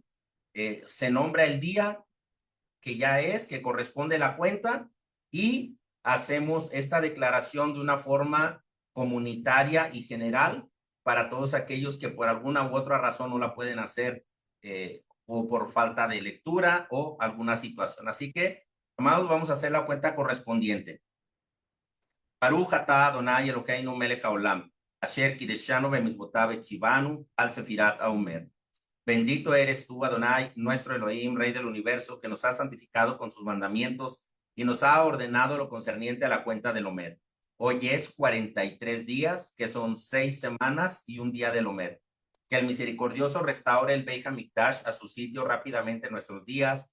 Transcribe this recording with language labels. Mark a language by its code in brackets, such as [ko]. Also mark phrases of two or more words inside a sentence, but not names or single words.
[es] Se nombra el día que ya es, que corresponde la cuenta, y hacemos esta declaración de una forma comunitaria y general para todos aquellos que por alguna u otra razón no la pueden hacer o por falta de lectura o alguna situación. Así que, amados, vamos a hacer la cuenta correspondiente. [he] ברוך אתה אדני אלהינו מלך העולם אשר קדשנו במצותיו וצונו על ספירת העמר. [es] Bendito eres tú, Adonai, nuestro Elohim, Rey del universo, que nos ha santificado con sus mandamientos y nos ha ordenado lo concerniente a la cuenta del Omer. Hoy es 43 días, que son 6 semanas y un día del Omer. Que el misericordioso restaure el [he] בית המקדש [es] a su sitio rápidamente en nuestros días.